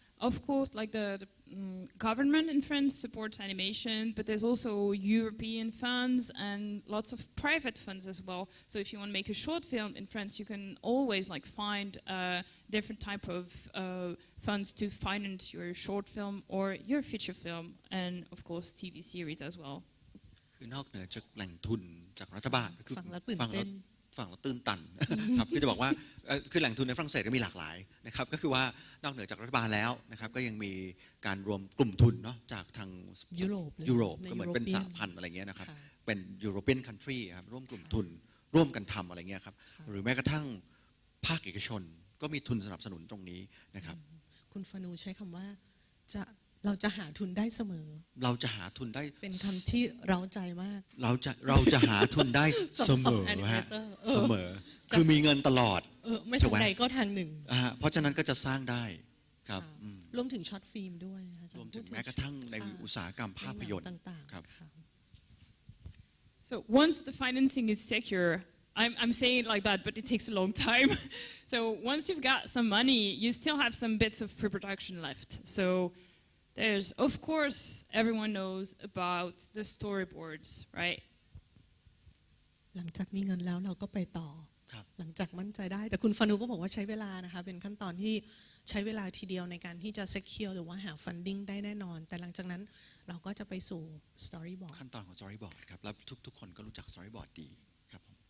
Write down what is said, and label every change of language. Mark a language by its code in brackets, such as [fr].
[en] Of course, like the government in France supports animation, but there's also European funds and lots of private funds as well. So if you want to make a short film in France, you can always like find different type of funds to finance your short film or your feature film, and of course TV series as well. [th] คือนอกเหนือจากแหล่งทุนจากรัฐบาลคือฟังแล้วตื่นตันครับคือจะบอกว่าคือแหล่งทุนในฝรั่งเศสก็มีหลากหลายนะครับก็คือว่านอกเหนือจากรัฐบาลแล้วนะครับก็ยังมีการรวมกลุ่มทุนเนาะจากทางยุโรปก็เหมือนเป็นสหพันธ์อะไรเงี้ยนะครับเป็น European country ครับร่วมกลุ่มทุนร่วมกันทำอะไรเงี้ยครับหรือแม้กระทั่งภาคเอกชนก็มีทุนสนับสนุนตรงนี้นะครับ คุณฟานูใช้คำว่าเราจะหาทุนได้เสมอ เราจะหาทุนได้ เป็นคำที่เร้าใจมาก เราจะหาทุนได้เสมอฮะเสมอคือมีเงินตลอด ไม่ทางใดก็ทางหนึ่ง เพราะฉะนั้นก็จะสร้างได้ครับ รวมถึงช็อตฟิล์มด้วย รวมถึงแม้กระทั่งในอุตสาหกรรมภาพยนตร์ ต่างๆ ครับ [en] So once the financing is secure, I'm saying it like that, but it takes a long time. So once you've got some money, you still have some bits of pre-production left. So there's, of course, everyone knows about the storyboards, right? [th] หลังจากมีเงินแล้วเราก็ไปต่อหลังจากมั่นใจได้แต่คุณฟานูก็บอกว่าใช้เวลานะคะเป็นขั้นตอนที่ใช้เวลาทีเดียวในการที่จะ secure หรือว่าหา funding ได้แน่นอนแต่หลังจากนั้นเราก็จะไปสู่ storyboard ขั้นตอนของ storyboard ครับแล้วทุกคนก็รู้จัก storyboard ดีครับ